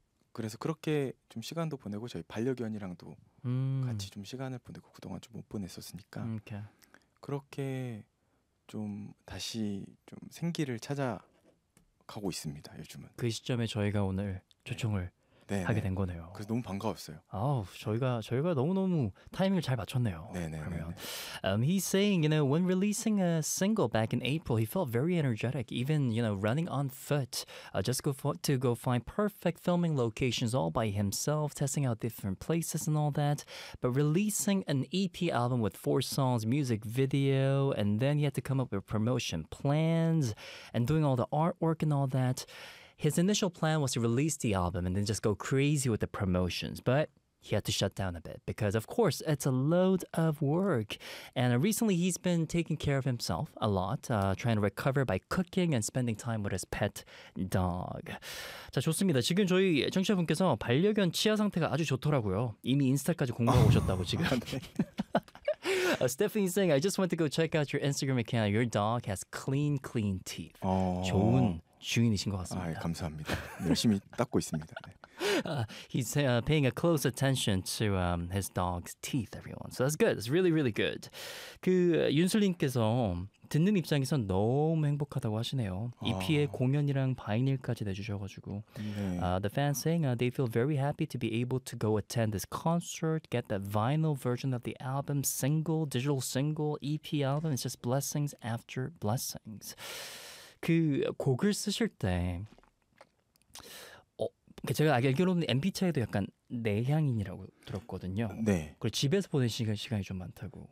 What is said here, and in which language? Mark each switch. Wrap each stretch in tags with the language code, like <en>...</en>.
<ko>그래서 그렇게 좀 시간도 보내고 저희 반려견이랑도 같이 좀 시간을 보내고 그동안 좀 못 보냈었으니까 오케이. 그렇게 좀 다시 좀 생기를 찾아가고 있습니다. 요즘은 그 시점에 저희가 오늘 초청을 네. 네네. 하게 된 거네요. 그래서 너무 반가웠어요. 아우, 저희가 너무너무 타이밍을 잘 맞췄네요. 네네. 그러면</ko> <en>he's saying, you know, when releasing a single back in April, he felt very energetic, even, you know, running on foot, just to go find perfect filming locations all by himself, testing out different places and all that. But releasing an EP album with four songs, music video, and then he had to come up with promotion plans and doing all the artwork and all that. His initial plan was to release the album and then just go crazy with the promotions, but he had to shut down a bit because, of course, it's a load of work. And recently, he's been taking care of himself a lot, trying to recover by cooking and spending time with his pet dog.</en> <ko>자, 좋습니다. 지금 저희 청취자분께서 반려견 치아 상태가 아주 좋더라고요. 이미 인스타까지 공부하고 오셨다고 지금.</ko> <en>Stephanie's saying, I just went to go check out your Instagram account. Your dog has clean, clean teeth. 어...</en> <ko>좋은 주인이신 것 같습니다. 아, 감사합니다. 열심히 닦고 있습니다. 네.</ko> <en>He's paying a close attention to his dog's teeth, everyone. So that's good. It's really, really good.</en> <ko>그 윤슬님께서 듣는 입장에서 너무 행복하다고 하시네요. 이피의 공연이랑 바이닐까지 내주셔가지고. 네.</ko> <en>The fans saying they feel very happy to be able to go attend this concert, get that vinyl version of the album, single, digital single, EP album. It's just blessings after blessings.</en> <ko>그 곡을 쓰실 때 제가 알기로는 MP차에도 약간 내향인이라고 들었거든요. 네. 그리고 집에서 보내는 시간이 좀 많다고.</ko>